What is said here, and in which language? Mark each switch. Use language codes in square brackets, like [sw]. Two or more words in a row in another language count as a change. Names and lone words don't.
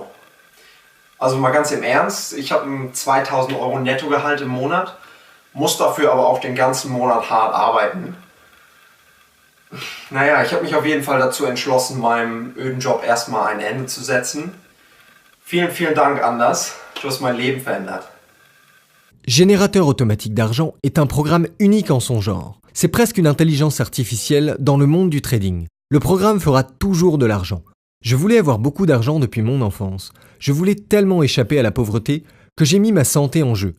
[de] Also mal ganz im Ernst, ich habe ein 2.000 € Nettogehalt im Monat, muss dafür aber auch den ganzen Monat hart arbeiten. Naja, ich habe mich auf jeden Fall dazu entschlossen, meinem öden Job erstmal ein Ende zu setzen. Vielen, vielen Dank, Anders. Du hast mein Leben verändert. [fr] Générateur automatique d'argent est un programme unique en son genre. C'est presque une intelligence artificielle dans le monde du trading. Le programme fera toujours de l'argent. Je voulais avoir beaucoup d'argent depuis mon enfance. Je voulais tellement échapper à la pauvreté que j'ai mis ma santé en jeu.